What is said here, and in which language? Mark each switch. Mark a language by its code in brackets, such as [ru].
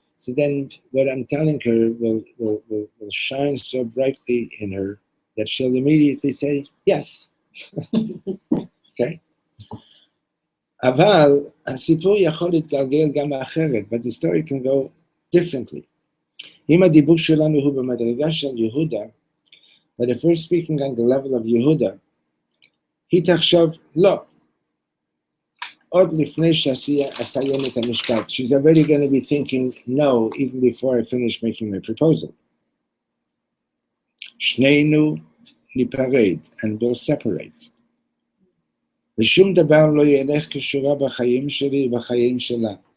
[en] So then what I'm telling her will shine so brightly in her that she'll immediately say yes. Okay? [he] אבל הסיפור יכול להתגלגל גם אחרת, [en] but the story can go differently. [he] אם הדיבור שלנו הוא במדרגה של יהודה, [en] but if we're speaking on the level of [he] יהודה, היא תחשוב, לא. עוד לפני שאסיים את המשפט, [en] she's already going to be thinking no, even before I finish making my proposal. [he] שנינו ניפרד, [en] and we'll separate. [he] ושום דבר לא ילך כשורה בחיים שלי ובחיים שלה.